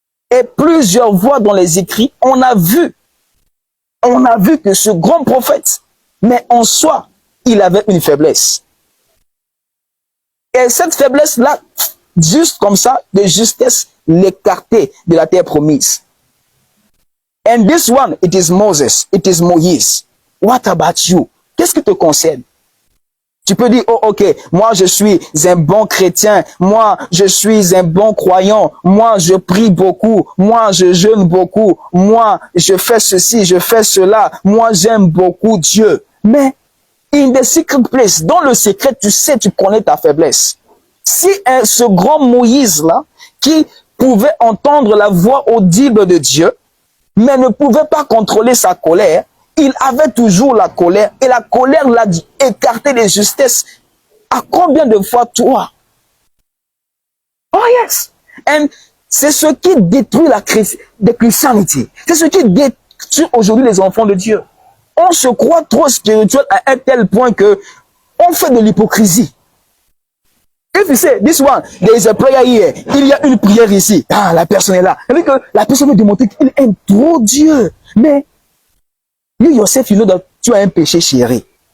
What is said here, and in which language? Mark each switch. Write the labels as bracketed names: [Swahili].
[French] Et plusieurs fois dans les écrits, on a vu que ce grand prophète, mais en soi, il avait une faiblesse. Et cette faiblesse-là, juste comme ça, de justesse, l'écartait de la terre promise. [English] And this one, it is Moses, it is Moïse. What about you? [French] Qu'est-ce qui te concerne? Tu peux dire, oh ok, moi je suis un bon chrétien, moi je suis un bon croyant, moi je prie beaucoup, moi je jeûne beaucoup, moi je fais ceci, je fais cela, moi j'aime beaucoup Dieu. Mais [English] in the secret place, [French] dans le secret, tu sais, tu connais ta faiblesse. Si ce grand Moïse-là, qui pouvait entendre la voix audible de Dieu, mais ne pouvait pas contrôler sa colère, il avait toujours la colère, et la colère l'a écarté de justesse. À combien de fois toi? [English] Oh yes! [French] Et c'est ce qui détruit la christianité. C'est ce qui détruit aujourd'hui les enfants de Dieu. On se croit trop spirituel à un tel point que on fait de l'hypocrisie. [English] If you say, this one, there is a prayer here, [French] il y a une prière ici. Ah, la personne est là. C'est-à-dire que la personne veut démontrer qu'il aime trop Dieu. [English] Mais, you yourself, you know that [French] tu as un péché chéri.